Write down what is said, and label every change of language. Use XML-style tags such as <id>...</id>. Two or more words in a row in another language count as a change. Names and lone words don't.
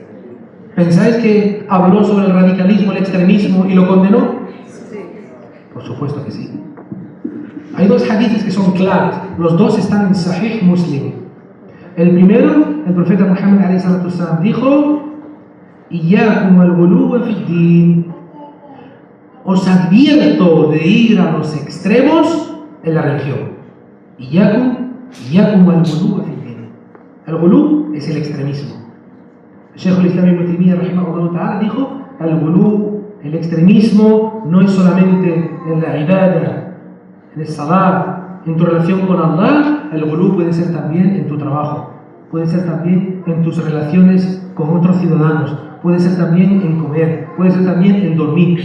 <es>¿Pensáis que habló sobre el radicalismo, el extremismo y lo condenó? Sí. Por supuesto que sí. Hay dos hadices que son claves. Los dos están en Sahih Muslim. El primero, el profeta Muhammad ﷺ dijo:</es> <ar>إياكم الغلو في الدين.</ar> <es>Os advierto de ir a los extremos en la religión.</es> <ar>إياكم الغلو في الدين.</ar> <es>El ghuluw es el extremismo. El Shaykh al-Islam Ibn Taymiyyah</es> <ar>رحمه الله تعالى</ar> <es>dijo: el ghuluw, el extremismo, no es solamente en la ibadah, en el salat, en tu relación con Allah. El ghuluw puede ser también en tu trabajo, puede ser también en tus relaciones con otros ciudadanos, puede ser también en comer, puede ser también en dormir.</es>